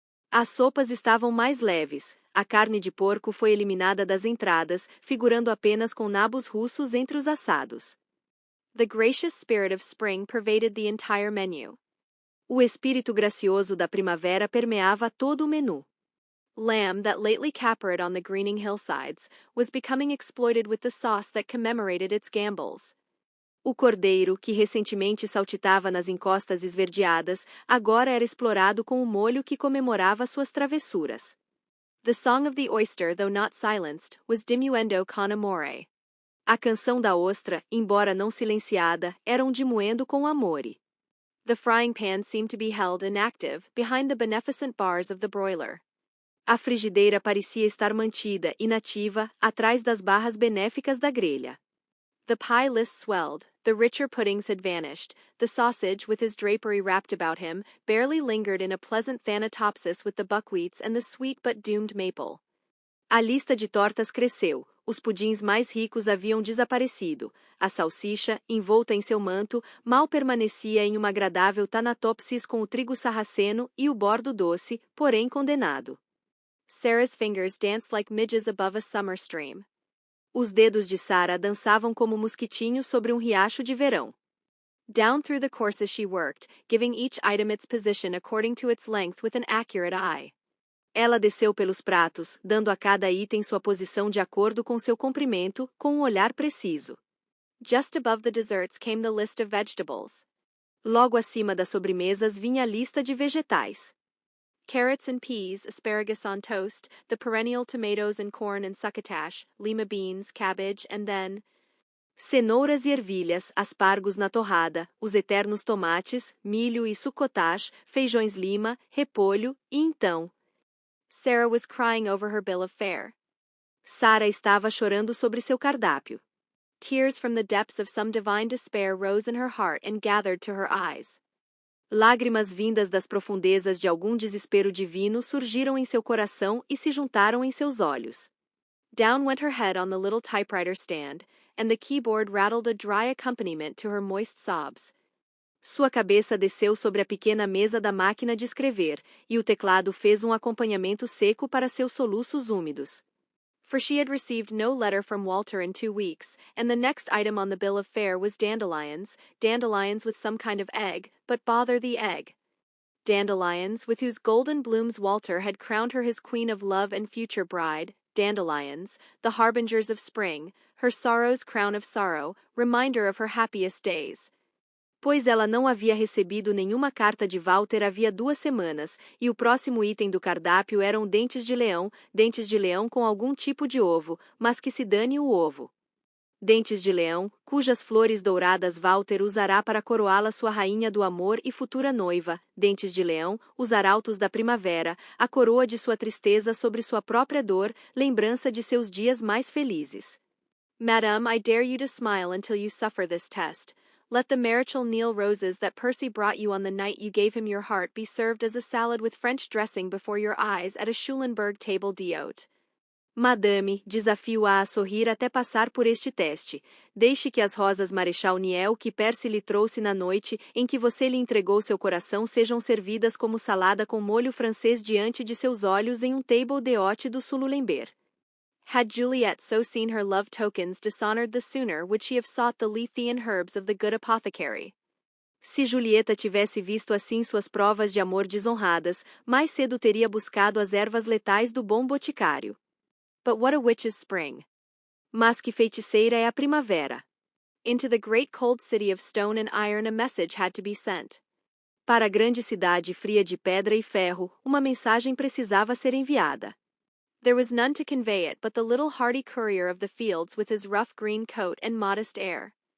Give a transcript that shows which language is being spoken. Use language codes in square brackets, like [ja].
[pt] As sopas estavam mais leves, a carne de porco foi eliminada das entradas, figurando apenas com nabos russos entre os assados. [en] The gracious spirit of spring pervaded the entire menu. [pt] O espírito gracioso da primavera permeava todo o menu. [en] Lamb that lately capered on the greening hillsides was becoming exploited with the sauce that commemorated its gambols. [pt] O cordeiro, que recentemente saltitava nas encostas esverdeadas, agora era explorado com o molho que comemorava suas travessuras. [en] The song of the oyster, though not silenced, was diminuendo con amore. [pt] A canção da ostra, embora não silenciada, era diminuendo com amore. [en] The frying pan seemed to be held inactive behind the beneficent bars of the broiler. [pt] A frigideira parecia estar mantida, inativa, atrás das barras benéficas da grelha. [en] The pie list swelled, the richer puddings had vanished, the sausage, with his drapery wrapped about him, barely lingered in a pleasant thanatopsis with the buckwheats and the sweet but doomed maple. [pt] A lista de tortas cresceu, os pudins mais ricos haviam desaparecido, a salsicha, envolta em seu manto, mal permanecia em uma agradável tanatopsis com o trigo sarraceno e o bordo doce, porém condenado. [en] Sarah's fingers danced like midges above a summer stream. [pt] Os dedos de Sarah dançavam como mosquitinhos sobre um riacho de verão. [en] Down through the courses she worked, giving each item its position according to its length with an accurate eye. [pt] Ela desceu pelos pratos, dando a cada item sua posição de acordo com seu comprimento, com um olhar preciso. [en] Just above the desserts came the list of vegetables. [pt] Logo acima das sobremesas vinha a lista de vegetais. [en] Carrots and peas, asparagus on toast, the perennial tomatoes and corn and succotash, lima beans, cabbage, and then... [pt] Cenouras e ervilhas, aspargos na torrada, os eternos tomates, milho e succotash, feijões lima, repolho, e então... [en] Sarah was crying over her bill of fare. [pt] Sarah estava chorando sobre seu cardápio. [en] Tears from the depths of some divine despair rose in her heart and gathered to her eyes. [pt] Lágrimas vindas das profundezas de algum desespero divino surgiram em seu coração e se juntaram em seus olhos. [en] Down went her head on the little typewriter stand, and the keyboard rattled a dry accompaniment to her moist sobs. [pt] Sua cabeça desceu sobre a pequena mesa da máquina de escrever, e o teclado fez um acompanhamento seco para seus soluços úmidos. [en] For she had received no letter from Walter in 2 weeks, and the next item on the bill of fare was dandelions with some kind of egg, but bother the egg. Dandelions, with whose golden blooms Walter had crowned her his queen of love and future bride, dandelions, the harbingers of spring, her sorrow's crown of sorrow, reminder of her happiest days. [pt] Pois ela não havia recebido nenhuma carta de Walter havia 2 semanas, e o próximo item do cardápio eram dentes de leão com algum tipo de ovo, mas que se dane o ovo. Dentes de leão, cujas flores douradas Walter usará para coroá-la sua rainha do amor e futura noiva, dentes de leão, os arautos da primavera, a coroa de sua tristeza sobre sua própria dor, lembrança de seus dias mais felizes. [en] Madame, I dare you to smile until you suffer this test. Let the marital Neil roses that Percy brought you on the night you gave him your heart be served as a salad with French dressing before your eyes at a Schulenburg table d'hôte. [pt] Madame, desafio-a a sorrir até passar por este teste. Deixe que as rosas Marechal Niel que Percy lhe trouxe na noite em que você lhe entregou seu coração sejam servidas como salada com molho francês diante de seus olhos em um table d'hôte do Schulenburg. [en] Had Juliet so seen her love tokens dishonored the sooner would she have sought the Lethean herbs of the good apothecary. [pt] Se Julieta tivesse visto assim suas provas de amor desonradas, mais cedo teria buscado as ervas letais do bom boticário. [en] But what a witch's spring! [pt] Mas que feiticeira é a primavera! [en] Into the great cold city of stone and iron a message had to be sent. [pt] Para a grande cidade fria de pedra e ferro, uma mensagem precisava ser enviada. [en] There was none to convey it but the little hardy courier of the fields with his rough green coat and modest air.